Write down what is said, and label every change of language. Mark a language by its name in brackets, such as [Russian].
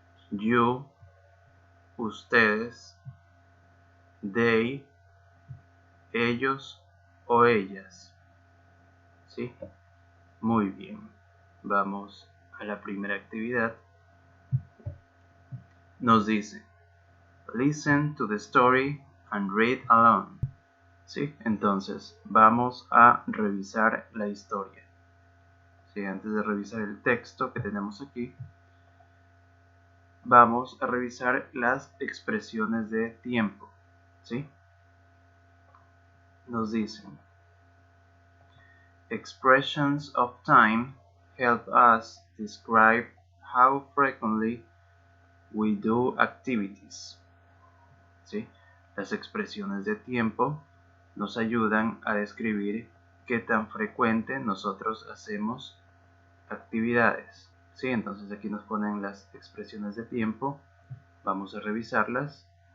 [Spanish] You, ustedes. They, ellos o ellas. ¿Sí? Muy bien. Vamos a la primera actividad. Nos dice, [English] listen to the story and read along. [Spanish] ¿Sí? Entonces, vamos a revisar la historia. ¿Sí? Antes de revisar el texto que tenemos aquí, vamos a revisar las expresiones de tiempo. ¿Sí? Nos dicen, [English] expressions of time help us describe how frequently we do activities. [Spanish] ¿Sí? Las expresiones de tiempo nos ayudan a describir qué tan frecuente nosotros hacemos actividades. ¿Sí? Entonces aquí nos ponen las expresiones de tiempo. Vamos a revisarlas.